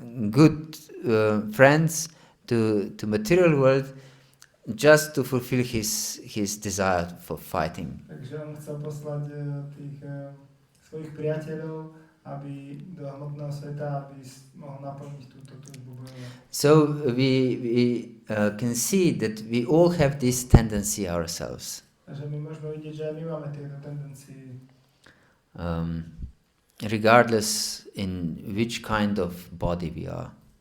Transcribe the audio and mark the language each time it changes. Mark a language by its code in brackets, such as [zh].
[en] good friends to material world just to fulfill his desire for fighting. [sk] Takže on chcel poslať tých svojich priateľov, aby do hmotného sveta, aby mohol naplniť túto túžbu bojovať. [en] So we can see that we all have this tendency ourselves. [sk] Takže my môžeme vidieť, že aj my máme tieto tendencie. [en] Regardless in which kind of body we are.